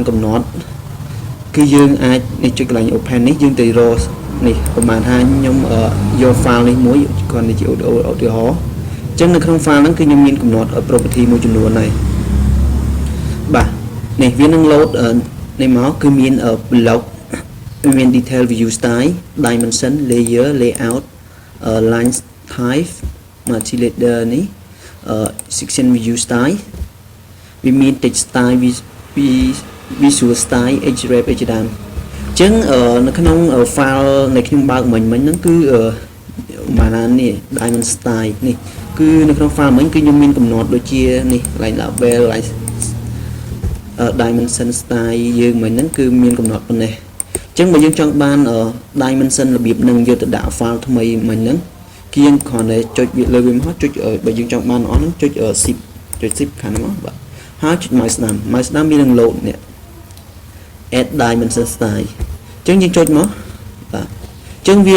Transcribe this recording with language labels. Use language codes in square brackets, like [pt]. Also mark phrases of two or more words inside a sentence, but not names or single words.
[km] កំណត់គឺយើងអាចនេះចុចកន្លែង open នេះយើងទៅរកនេះប្រហែលថាខ្ញុំយក file នេះមួយគ្រាន់តែជាឧទាហរណ៍អញ្ចឹងនៅក្នុង file ហ្នឹងគឺខ្ញុំមានកំណត់ property មួយចំនួនហើយបាទនេះវានឹង load នេះមកគឺមាន block មាន [en] detail view style dimension layer layout line type multi-leader [km] នេះ [en] section view style [km] វាមាន [en] text style visual style href [km] អីជាដើមអញ្ចឹងនៅក្នុង file នៃខ្ញុំបើកមិញហ្នឹងគឺបាននេះ [en] dimension style [km] នេះគឺនៅក្នុង file មិញគឺខ្ញុំមានកំណត់ដូចជានេះ [en] line label line dimension style [km] យើងមិញហ្នឹងគឺមានកំណត់ប៉ុណ្ណេះអញ្ចឹងបើយើងចង់បាន dimension របៀបហ្នឹងយកទៅដាក់ file ថ្មីមិញហ្នឹងគឺយើងគ្រាន់តែចុចវាលើវាមកចុចបើយើងចង់បានអស់ហ្នឹងចុច zip ចុច zip ខាងហ្នឹងមកបាទហើយចុច mouse ស្ដាំវានឹង load នេះ [en] add dimension style [km] អញ្ចឹងយើងចុចមកបាទអញ្ចឹងវា